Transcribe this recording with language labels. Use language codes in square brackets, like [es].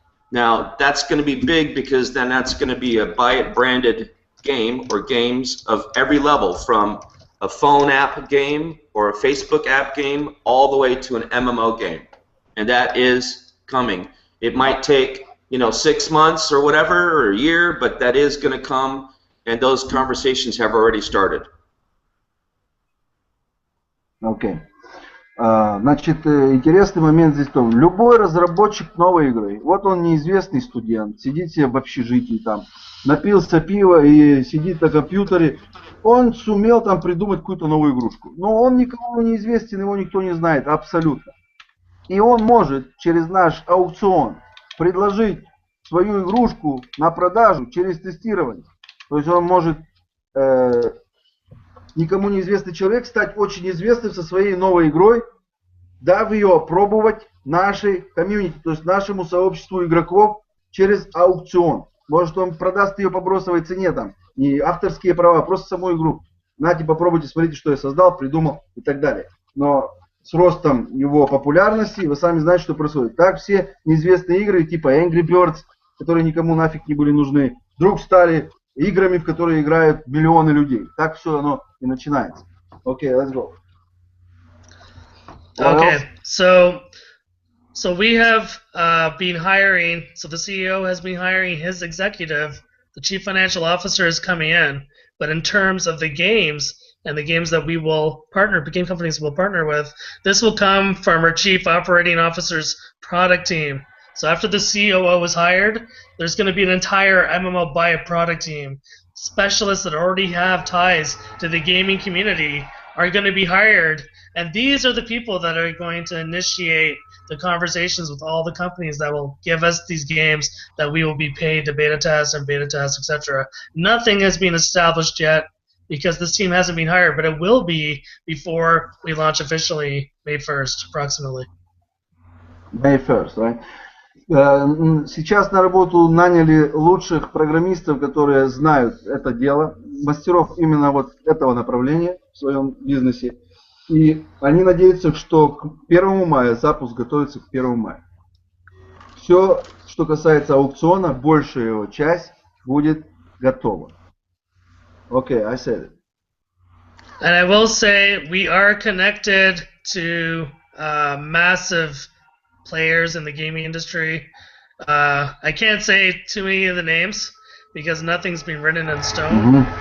[en] Now, that's going to be big because then that's going to be a Buy It branded game or games of every level, from a phone app game or a Facebook app game all the way to an MMO game. And that is coming. It might take, 6 months or whatever, or a year, but that is going to come, and those conversations have already started. Okay. [ru] Значит, интересный момент здесь в том, любой разработчик новой игры, вот он неизвестный студент, сидит себе в общежитии там, напился пива и сидит на компьютере, он сумел там придумать какую-то новую игрушку. Но он никому не известен, его никто не знает, абсолютно. И он может через наш аукцион предложить свою игрушку на продажу через тестирование. То есть он может, никому неизвестный человек, стать очень известным со своей новой игрой, дав ее опробовать нашей комьюнити, то есть нашему сообществу игроков через аукцион. Может, он продаст ее по бросовой цене, там, не авторские права, а просто саму игру. Нате, попробуйте, смотрите, что я создал, придумал и так далее. Но с ростом его популярности, вы сами знаете, что происходит. Так все неизвестные игры, типа Angry Birds, которые никому нафиг не были нужны, вдруг стали играми, в которые играют миллионы людей. Так все оно и начинается. [en] Окей, let's go. Okay, so we have been hiring, so the CEO has been hiring his executive, the chief financial officer is coming in, but in terms of the games and the games that we will partner, game companies will partner with, this will come from our chief operating officer's product team. So after the COO is hired, there's going to be an entire MMO Buy It product team. Specialists that already have ties to the gaming community are going to be hired, and these are the people that are going to initiate the conversations with all the companies that will give us these games that we will be paid to beta test, etc. Nothing has been established yet because this team hasn't been hired, but it will be before we launch officially May 1st, approximately. May 1st, right? [ru] Сейчас на работу наняли лучших программистов, которые знают это дело, мастеров именно вот этого направления в своем бизнесе. И они надеются, что к 1 мая, запуск готовится к 1 мая. Все, что касается аукциона, большая его часть будет готова. [en] Okay, I said it. And I will say we are connected to massive players in the gaming industry. I can't say too many of the names because nothing's been written in stone.